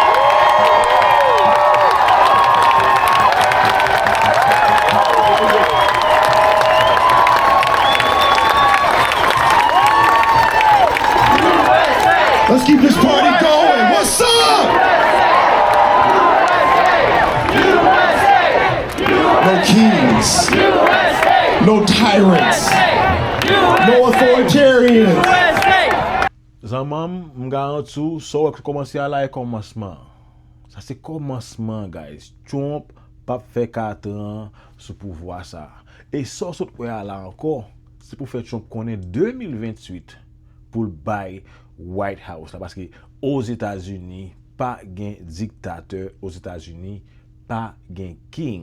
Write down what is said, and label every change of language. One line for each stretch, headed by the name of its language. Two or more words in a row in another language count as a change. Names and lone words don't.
English: Let's keep this party going. What's up? No kings. No tyrants. No authoritarians.
Haitian Creole: Zanman, mga an tou, so wè komanse ala e komanseman. Sa se komanseman, guys. Trump pap fè 4 an sou pouvoi sa. E so sot wè ala anko, se pou fè Trump konen 2028 pou l'bay White House la, paske os Etats-Unis pa gen diktateur, os Etats-Unis pa gen king.